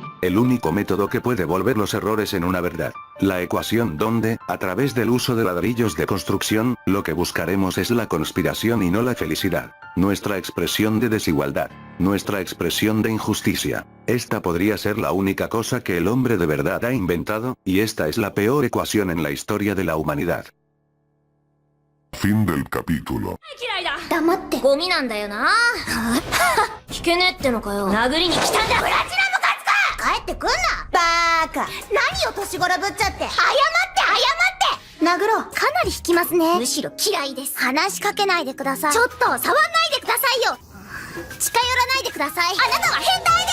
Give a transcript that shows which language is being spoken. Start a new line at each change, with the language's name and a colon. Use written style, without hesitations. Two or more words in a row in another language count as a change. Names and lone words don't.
Spanish: El único método que puede volver los errores en una verdad. La ecuación donde, a través del uso de ladrillos de construcción, lo que buscaremos es la conspiración y no la felicidad. Nuestra expresión de desigualdad. Nuestra expresión de injusticia. Esta podría ser la única cosa que el hombre de verdad ha inventado, y esta es la peor ecuación en la historia de la humanidad. Fin del capítulo.
Japanese: 黙ってゴミなんだよな聞けねえってのかよ殴りに来たんだブラチナムカツか帰ってくんなバーカ何を年頃ぶっちゃって謝って殴ろうかなり引きますねむしろ嫌いです話しかけないでくださいちょっと触んないでくださいよ近寄らないでくださいあなたは変態だ